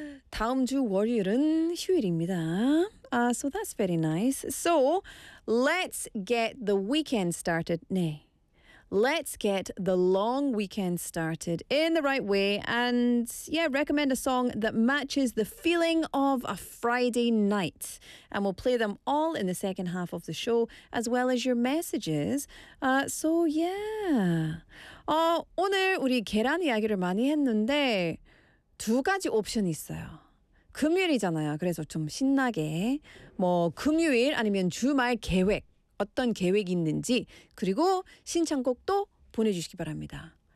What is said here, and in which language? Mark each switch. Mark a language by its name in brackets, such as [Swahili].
[Korean] 다음 주 월요일은 휴일입니다. [English] So that's very nice. So let's get the weekend started. 네. Let's get the long weekend started in the right way and, yeah, recommend a song that matches the feeling of a Friday night. And we'll play them all in the second half of the show, as well as your messages. So, yeah. [Korean] 오늘 우리 계란 이야기를 많이 했는데 두 가지 옵션이 있어요. 금요일이잖아요. 그래서 좀 신나게 뭐 금요일 아니면 주말 계획 어떤 계획이 있는지 그리고 신청곡도 보내주시기 바랍니다.